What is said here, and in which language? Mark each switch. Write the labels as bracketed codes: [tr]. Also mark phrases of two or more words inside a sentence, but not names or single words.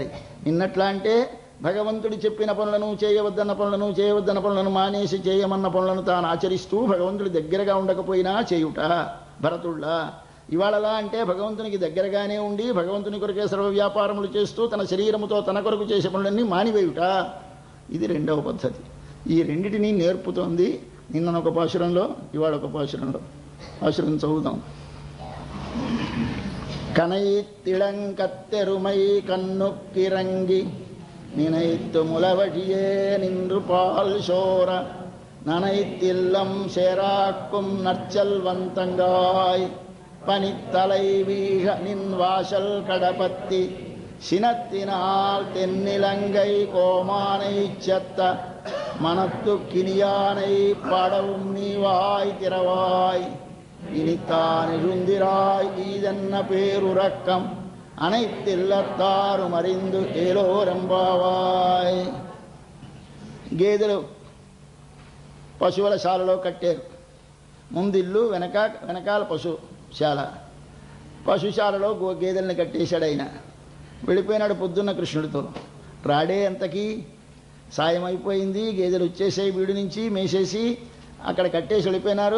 [te] నిన్నట్లా అంటే భగవంతుడు చెప్పిన పనులను చేయవద్దన్న పనులను మానేసి చేయమన్న పనులను తాను ఆచరిస్తూ భగవంతుడి దగ్గరగా ఉండకపోయినా చేయుట భరతుళ్ళ. ఇవాళలా అంటే భగవంతునికి దగ్గరగానే ఉండి భగవంతుని కొరకే సర్వ వ్యాపారములు చేస్తూ తన శరీరముతో తన కొరకు చేసే పనులన్నీ మానివేయుట. ఇది రెండవ పద్ధతి. ఈ రెండిటినీ నేర్పుతోంది నిన్నొక పాశురంలో, ఇవాళ ఒక పాశురంలో. పాశురం చదువుదాం. [ta] கனைத்திளங்கத்தெருமை கண்ணுக்கிரங்கி நினைத்து முலவழியே நின்று பால் சோர நனைத்தில்லம் சேராக்கும் நற்செல்வந்தங்காய் பனித்தலை வீழ நின் வாசல் கடபத்தி சினத்தினால் தென்னிலங்கை கோமானை செத்த மனத்து கினியானை பாடவும் நீவாய் திறவாய் இனித்தான் எழுந்திராய் ஈதன்ன பேருறக்கம் அனைத்தில்லத்தாரும் அறிந்து ఏలోరంబావాయ్. [te] గేదెలు పశువుల శాలలో కట్టారు. ముందిల్లు వెనకాల పశుశాల. పశుశాలలో గేదెల్ని కట్టేశాడు. ఆయన వెళ్ళిపోయినాడు పొద్దున్న కృష్ణుడితో. రాడే అంతకీ సాయం అయిపోయింది, గేదెలు వచ్చేసాయి వీడి నుంచి మేసేసి అక్కడ కట్టేసి వెళ్ళిపోయినారు.